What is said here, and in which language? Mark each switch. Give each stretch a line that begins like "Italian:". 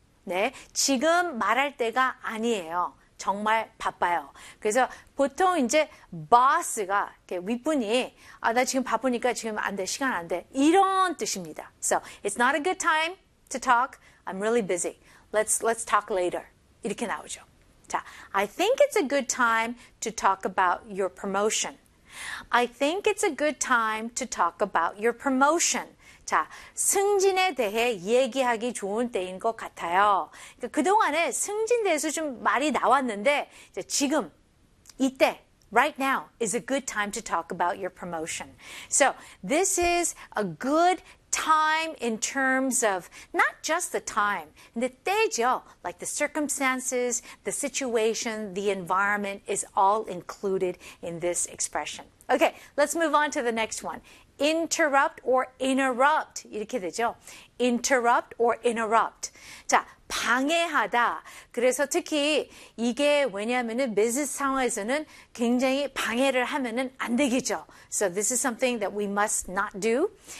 Korean: 네, 지금 말할 때가 아니에요. 정말 바빠요. 그래서 보통 이제 boss가 윗분이 아, 나 지금 바쁘니까 지금 안 돼, 시간 안 돼, 이런 뜻입니다.
English: So it's not a good time to talk. I'm really busy. Let's talk later.
Korean: 이렇게 나오죠.
English: 자, I think it's a good time to talk about your promotion. I think it's a good time to talk about your promotion.
Korean: 자, 승진에 대해 얘기하기 좋은 때인 것 같아요. 그러니까 그동안에 승진에 대해서 좀 말이 나왔는데, 이제 지금, 이때,
English: right now is a good time to talk about your promotion. So, this is a good time in terms of not just the time,
Korean: 근데 때죠.
English: Like the circumstances, the situation, the environment is all included in this expression. Okay, let's move on to the next one. Interrupt or interrupt.
Korean: 이렇게 되죠.
English: Interrupt or interrupt.
Korean: 자, 방해하다. 그래서 특히 이게 왜냐하면은 비즈니스 상황에서는 굉장히 방해를 하면은 안 되겠죠.
English: So this is something that we must not do.